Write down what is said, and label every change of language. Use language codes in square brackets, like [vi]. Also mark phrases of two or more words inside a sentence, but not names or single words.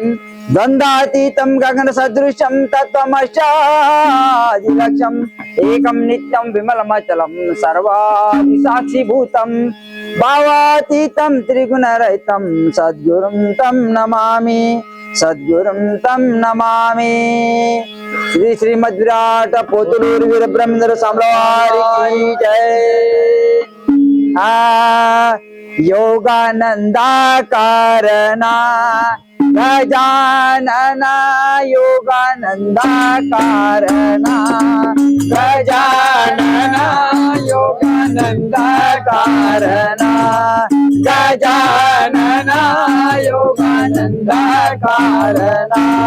[sa] ద్వంద్వాతీతం గగన సదృశం తత్వమశ్చాదిలక్ష్యం ఏకం నిత్యం విమలమచలం సర్వాది సాక్షిభూతం భావాతీతం త్రిగుణరహితం సద్గురుం తం నమామి సద్గురుం తం నమామి. [te] శ్రీ శ్రీమద్ విరాట పోతులూరు వీరబ్రహ్మేంద్ర స్వామి జై. [sa] योगानंदा कारणा गजानना योगानंदा कारणा गजानना योगानंदा कारणा गजानना योगानंदा कारणा